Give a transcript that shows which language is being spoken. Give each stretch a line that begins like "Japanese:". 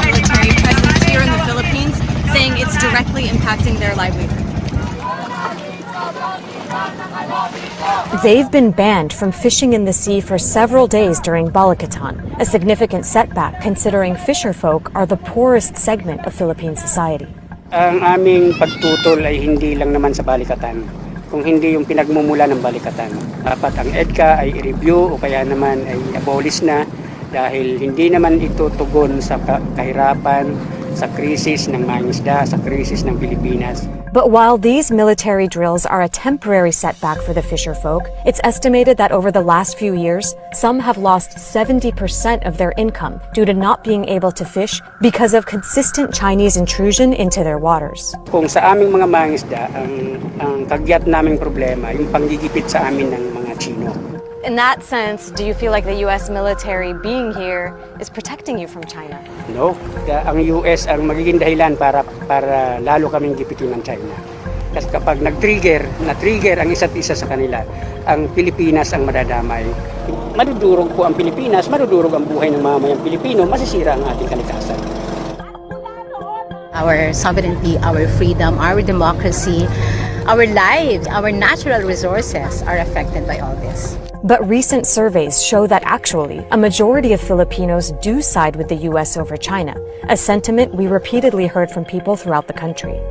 English: military presence here in the Philippines, saying it's directly impacting their livelihood. They've been banned from fishing in the sea for several days during Balikatan, a significant setback considering fisher folk are the poorest segment of Philippine society.
Filipino: Ang aming pagtutol ay hindi lang naman sa Balikatan, kung hindi yung pinagmumula ng Balikatan. Dapat ang EDCA ay i-review o kaya naman ay abolish na dahil hindi naman ito tugon sa kahirapan, sa krisis ng mangingisda, sa krisis ng Pilipinas.
English: But while these military drills are a temporary setback for the fisher folk, it's estimated that over the last few years, some have lost 70% of their income due to not being able to fish because of consistent Chinese intrusion into their waters.
Filipino: Kung sa aming mga mangingisda, ang kagyat naming problema, yung panggigipit sa amin ng mga Chino.
English: In that sense, do you feel like the U.S. military being here is protecting you from China? No.
Filipino: Ang US ang magiging dahilan para lalo kaming gipitin ng China. Kasi kapag na-trigger ang isa't isa sa kanila, ang Pilipinas ang madadamay. Madudurog po ang Pilipinas, madudurog ang buhay ng mamamayang Pilipino, masisira ang ating kalikasan.
English: Our sovereignty, our freedom, our democracy, our lives, our natural resources are affected by all this. But recent surveys show that actually, a majority of Filipinos do side with the U.S. over China, a sentiment we repeatedly heard from people throughout the country.